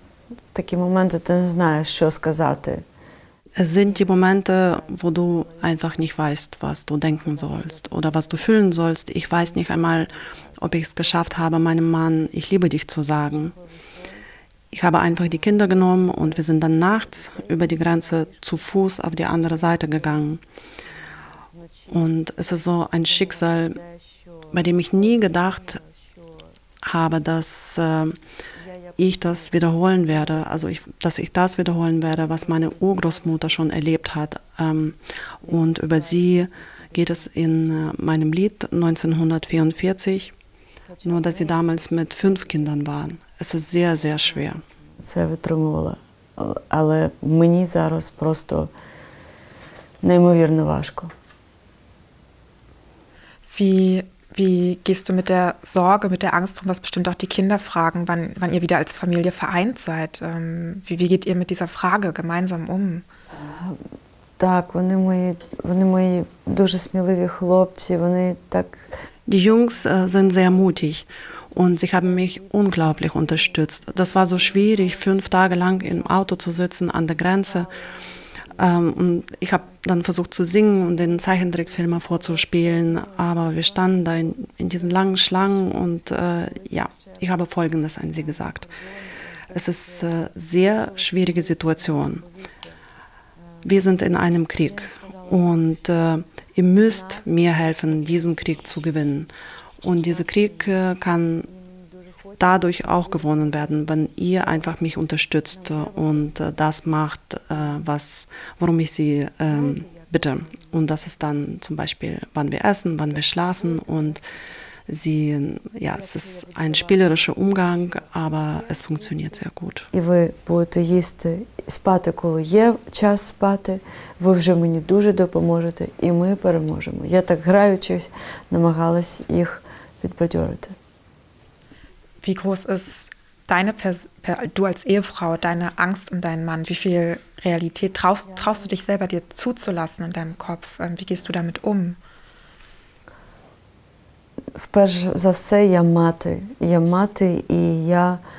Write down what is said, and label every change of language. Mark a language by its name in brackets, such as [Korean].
[Ukrainian] В такі моменти ти не знаєш, що сказати. [German] Es sind die Momente, wo du einfach nicht weißt, was du denken sollst oder was du fühlen sollst. Ich weiß nicht einmal, ob ich es geschafft habe, meinem Mann, ich liebe dich zu sagen. Ich habe einfach die Kinder genommen und wir sind dann nachts über die Grenze zu Fuß auf die andere Seite gegangen. Und es ist so ein Schicksal, bei dem ich nie gedacht habe, dass ich das wiederholen werde, dass ich das wiederholen werde, was meine Urgroßmutter schon erlebt hat. Und über sie geht es in meinem Lied 1944, nur dass sie damals mit 5 Kindern waren. Es ist sehr, sehr schwer. [Ukrainian] Це витримувала. Але мені зараз просто неймовірно важко. [German] Wie gehst du mit der Sorge, mit der Angst um, was bestimmt auch die Kinder fragen, wann ihr wieder als Familie vereint seid? Wie geht ihr mit dieser Frage gemeinsam um? [Ukrainian] Так, вони мої дуже сміливі хлопці, вони так... [German] Die Jungs sind sehr mutig und sie haben mich unglaublich unterstützt. Das war so schwierig, 5 Tage lang im Auto zu sitzen an der Grenze. Und ich habe dann versucht zu singen und den Zeichentrickfilmer vorzuspielen, aber wir standen da in diesen langen Schlangen und ja, ich habe Folgendes an sie gesagt. Es ist eine sehr schwierige Situation. Wir sind in einem Krieg und ihr müsst mir helfen, diesen Krieg zu gewinnen. Und dieser Krieg kann dadurch auch gewonnen werden, wenn ihr einfach mich unterstützt und das macht, worum ich sie bitte. Und das ist dann zum Beispiel, wann wir essen, wann wir schlafen und es ist ein spielerischer Umgang, aber es funktioniert sehr gut. [Ukrainian] І ви будете їсти, спати, коли є час спати, ви вже мені дуже допоможете, і ми переможемо. Я так граючись намагалась їх підбадьорити. [German] Wie groß ist du als Ehefrau, deine Angst um deinen Mann? Wie viel Realität traust du dich selber dir zuzulassen in deinem Kopf? Wie gehst du damit um? [Ukrainian] Вперше за все, я мати, і я...